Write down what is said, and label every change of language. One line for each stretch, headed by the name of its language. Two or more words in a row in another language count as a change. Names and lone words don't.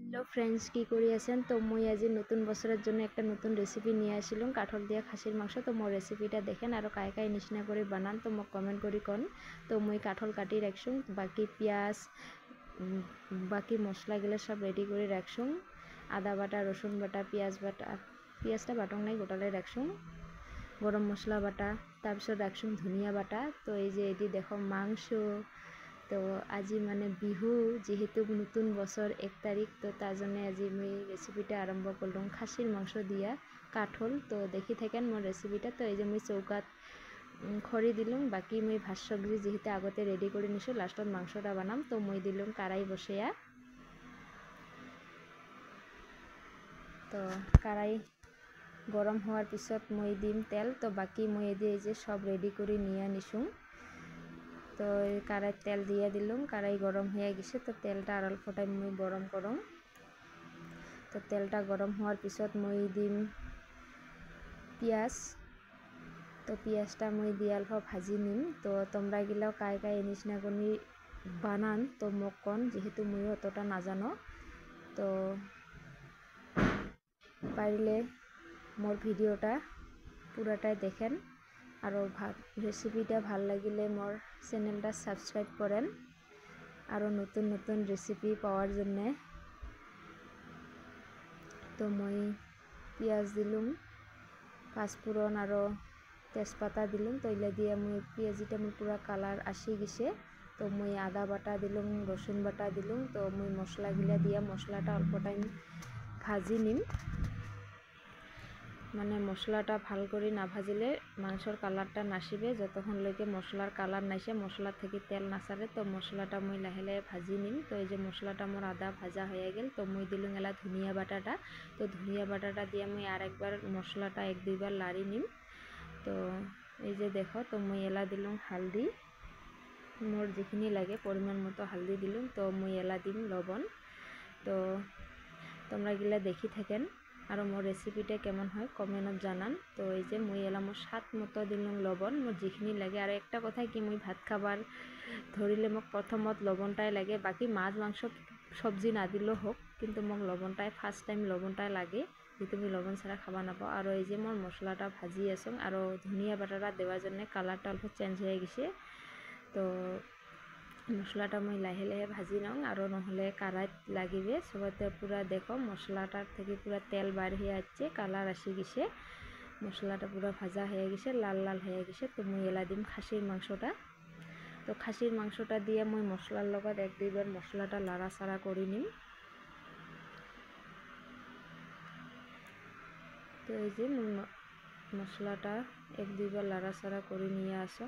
English: Hello friends,
Rangpuri: কি করে আছেন? তো মই আজি নতুন বছরের জন্য একটা নতুন রেসিপি নিয়ে আসিলাম, কাঠল দিয়া খাসির মাংস। তো মোর রেসিপিটা দেখেন আর কায় কায় নিচিনা করে বানান তো মোক কমেন্ট করে কন। তো মই কাঠল কাটি রাখছুম, বাকি পেঁয়াজ বাকি মশলাগুলো সব রেডি করে রাখছুম। আদা বাটা, রসুন বাটা, পেঁয়াজ বাটা, পেঁয়াজটা বাটং নাই গোটালে রাখছুম। গরম মশলা বাটা, তারপর রাখছুম ধনিয়া বাটা। তো এই যে এটি দেখো মাংস। তো আজি মানে বিহু, যেহেতু নতুন বছর 1 তারিখ, তো তার জন্য আজি মই রেসিপিটা আরম্ভ করলাম খাসির মাংস দিয়া কাঠল। তো দেখি থাকেন মোর রেসিপিটা। তো এই যে মই চৌকাত খড়ি দিলাম, বাকি মই ভাত সবজি যেহেতু আগতে রেডি করে নিছো, লাস্টত মাংসটা বানাম। তো মই দিলাম কারাই বসিয়া। তো কারাই গরম হওয়ার পিছত মই দিম তেল। তো বাকি মই এই যে সব রেডি করে নিয়ে নিছুম। তো কারাই তেল দিয়ে দিলাম, কারাই গরম হয়ে গেছে। তো তেলটা আর অল্প টাইম মই গরম করম। তো তেলটা গরম হওয়ার পিছত মই দিম পেঁয়াজ। তো পেঁয়াজটা মই দিয়ে অল্প ভাজি নিম। তো তোমরা গিলাও কায় কায় নিচিনা করে বানান তো মোক কন, যেহেতু মইও অতটা নাজানো। তো পারিলে মোর ভিডিওটা পুরাটাই দেখেন, আর রেসিপিটা ভাল লাগিলে মোর চ্যানেলটা সাবস্ক্রাইব করেন আরও নতুন নতুন রেসিপি পাওয়ার জন্যে। তো মই পেঁয়াজ দিলুম, পাঁচফোড়ন আরও তেজপাতা দিলুম। তো এগুলা দিয়ে মই পেঁয়াজিটা মই পুরা কালার আসি গেছে। তো মই আদা বাটা দিলুম, রসুন বাটা দিলুম। তো মই মশলাগুলা দিয়া মশলাটা অল্প টাইম ভাজি নিম। মানে মশলাটা ভাল করে না ভাজিলে মাংসর কালারটা নাসিবে। যতক্ষণলৈকে মশলার কালার নাইসে, মশলা থেকে তেল নাসারে, তো মশলাটা মই লাহে লাহে ভাজি নিম। তো এই যে মশলাটা মোর আদা ভাজা হয়ে গেল। তো মই দিলুম এলা ধনিয়া বাটাটা। তো ধনিয়া বাটাটা দিয়ে মই আর একবার মশলাটা 1-2 বার লাড়ি নিম। তো এই যে দেখো, তো মই এলা দিলুম হালদি, মোর যেখানি লাগে পরিমাণ মতো হালদি দিলুম। তো মই এলা দিম লবণ। তো তোমরা গিলা দেখি থাকেন আর মোর রেসিপিটা কেমন হয় কমেন্টত জানান। তো এই যে মই এলা মোর স্বাদ মতো দিলুম লবণ, মোর যেখানি লাগে। আর একটা কথা কি, মই ভাত খাবার ধরিলে মোক প্রথমত লবণটাই লাগে, বাকি মাছ মাংস সবজি না দিলেও হোক, কিন্তু মোক লবণটাই
English: first time
Rangpuri: লবণটাই লাগে, যেহেতু আমি লবণ ছাড়া খাবা নাপাও। আর এই যে মোর মশলাটা ভাজি আছো, আর ধনিয়া বাটাটা দেওয়ার জন্য কালারটা অল্প চেঞ্জ হয়ে গেছে। তো মশলাটা মই লাহে লাহে ভাজি নাও, আর নহলে কারাইত লাগিবে সবাইতে। পুরা দেখো মশলাটার থেকে পুরা তেল বার হয়ে আসছে, কালার আসি গেছে, মশলাটা পুরা ভাজা হয়ে গেছে, লাল লাল হয়ে গেছে। তো মই এলা দিম খাসির মাংসটা। তো খাসির মাংসটা দিয়ে মই মশলার লগত 1-2 বার মশলাটা লাড়াচাড়া করে নিম। তো এই যে মই মশলাটা 1-2 বার লাড়াচাড়া করে নিয়ে আসুন।